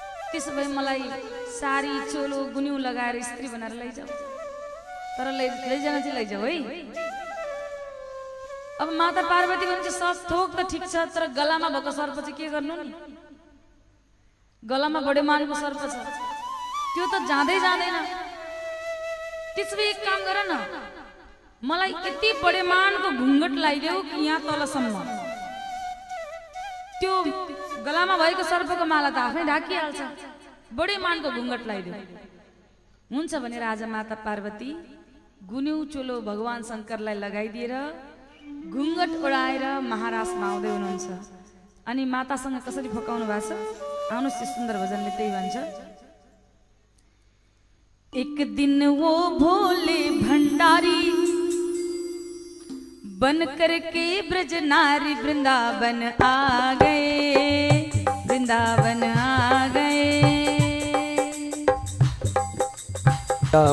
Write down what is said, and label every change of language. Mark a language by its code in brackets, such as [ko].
[ne] त्यसो भए मलाई सारी चोलो गुन्यु लगाएर स्त्री बनाएर लैजाऊ, तर लैजान चाहिँ लैजाऊ है। अब माता पार्वती भन्छ, सब थोक त ठिक छ, तर गलामा भएको सर्प चाहिँ के गर्नु नि? गलामा बडे मानको सर्प छ, त्यो त जाँदै जाँदैन। त्यसो भए एक काम गर न, मलाई यति बडे मानको घुङ्गट लगाइदेऊ कि यहाँ तलसम्म, त्यो गलामा भएको सर्पको माला त आफै ढाकिहाल्छ, बडे मानको घुङ्गट लगाइदेऊ। हुन्छ भनेर आज माता पार्वती गुन्यु चोलो भगवान शङ्करलाई लगाइदिएर घुङ्गट ओढाएर महाराजमा आउँदै हुनुहुन्छ। अनि मातासँग कसरी फकाउनु भएको छ? आउनुहोस्, सुन्दर भजनले त्यही भन्छ। [hi] एक दिन वो भोले भंडारी बन करके ब्रज नारी वृंदावन आ गए, वृंदावन आ गए।